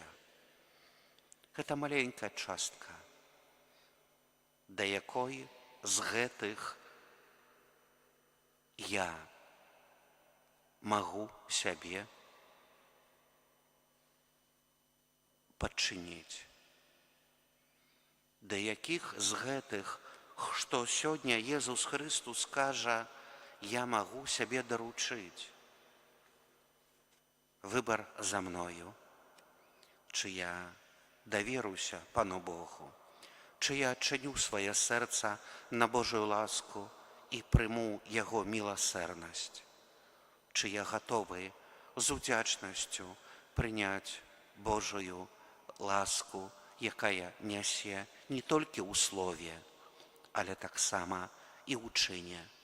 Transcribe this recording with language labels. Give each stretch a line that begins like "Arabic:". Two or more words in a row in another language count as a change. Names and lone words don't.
Belarusian: Гэта маленькая частка, да якой з гэтых я магу сябе падчыніць. Да якіх з гэтых, што сёння Езус Христос кажа, я магу сябе даручыць. Выбар за мною. Чи я даверуся Пану Богу, чи я адчыню свае сэрца на Божую ласку і прыму Яго міласэрнасць. Чи я гатовы з удзячнасцю прыняць Божую ласку, якая нясе не толькі ў слове, але таксама і ў чыне.